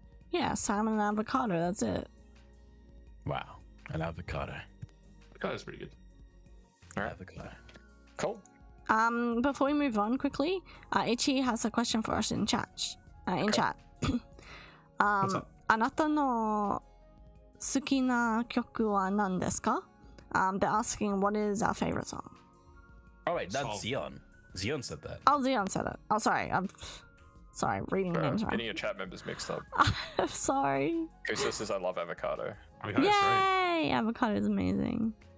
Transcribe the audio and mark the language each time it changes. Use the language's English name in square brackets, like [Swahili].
[English] Yeah, salmon and avocado, that's it. Wow, an avocado. That's pretty good. Alright. Avocado. Cool. Before we move on quickly, Ichi has a question for us in chat. Chat. What's up? [Japanese] あなたの好きな曲は何ですか? [English] They're asking what is our favorite song. Oh wait, that's Zion. Zion said that. Oh, Zion said it. Oh, sorry. I'm sorry, reading Bro, names wrong. getting your chat members mixed up. I'm sorry. Kusa says I love avocado. I mean, that's right. Yay! Avocado is amazing.